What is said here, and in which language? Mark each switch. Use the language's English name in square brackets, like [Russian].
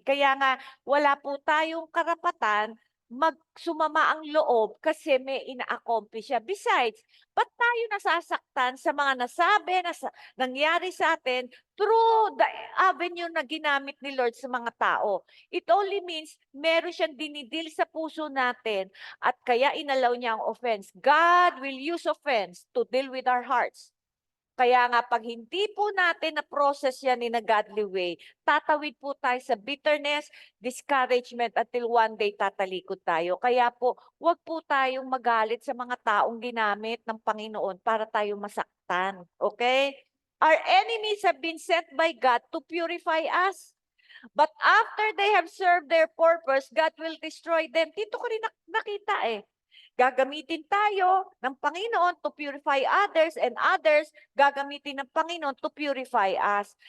[Filipino] Kaya nga, wala po tayong karapatan magsumama ang loob kasi may ina-accomplish siya. Besides, ba't tayo nasasaktan sa mga nasabi, nangyari sa atin [English] through the avenue [Filipino] na ginamit ni Lord sa mga tao? [English] It only means [Filipino] meron siyang dinidil sa puso natin at kaya inalaw niya ang offense. [English] God will use offense to deal with our hearts. [Filipino] Kaya nga pag hindi po natin na-process yan [English] in a godly way, [Filipino] tatawid po tayo sa bitterness, discouragement [English] until one day [Filipino] tatalikod tayo. Kaya po, wag po tayong magalit sa mga taong ginamit ng Panginoon para tayo masaktan. [English] Okay? Our enemies have been sent by God to purify us. But after they have served their purpose, God will destroy them. [Filipino] Dito ko rin nakita Gagamitin tayo ng Panginoon [English] to purify others and others [Filipino] gagamitin ng Panginoon [English] to purify us.